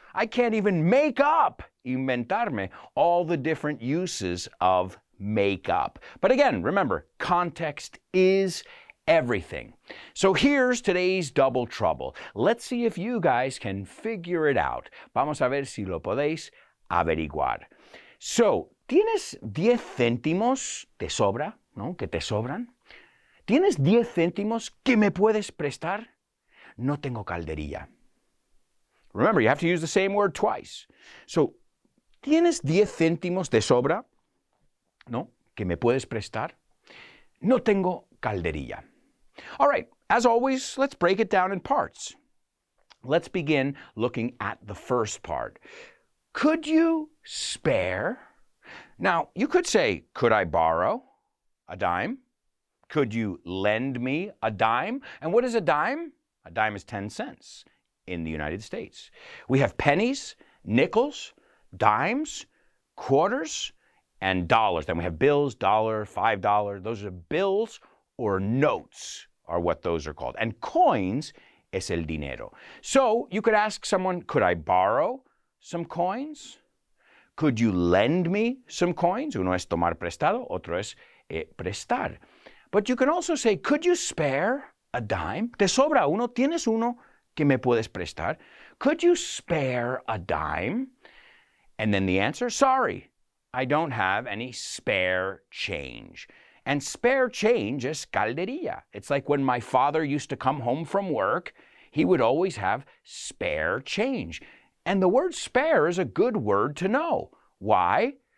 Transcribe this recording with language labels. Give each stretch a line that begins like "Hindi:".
English: I can't even make up,
Spanish: inventarme,
English: all the different uses of make up. But again, remember, context is everything. So here's today's double trouble. Let's see if you guys can figure it out.
Spanish: Vamos a ver si lo podéis averiguar. So, ¿tienes 10 céntimos de sobra? ¿No? ¿Que te sobran? ¿Tienes 10 céntimos que me puedes prestar? No tengo calderilla.
English: Remember, you have to use the same word twice.
Spanish: So, ¿tienes 10 céntimos de sobra? ¿No? ¿Que me puedes prestar? No tengo calderilla.
English: All right, as always, let's break it down in parts. Let's begin looking at the first part. Could you spare? Now, you could say, could I borrow a dime? Could you lend me a dime? And what is a dime? A dime is 10 cents in the United States. We have pennies, nickels, dimes, quarters, and dollars. Then we have bills, $1, $5. Those are bills or notes are what those are called. And coins
Spanish: es el dinero.
English: So you could ask someone, could I borrow some coins? Could you lend me some coins?
Spanish: Uno es tomar prestado, otro es prestar.
English: But you can also say, could you spare a dime?
Spanish: ¿Te sobra uno? ¿Tienes uno que me puedes prestar?
English: Could you spare a dime? And then the answer, sorry, I don't have any spare change. And spare change is calderilla. It's like when my father used to come home from work, he would always have spare change. And the word spare is a good word to know. Why?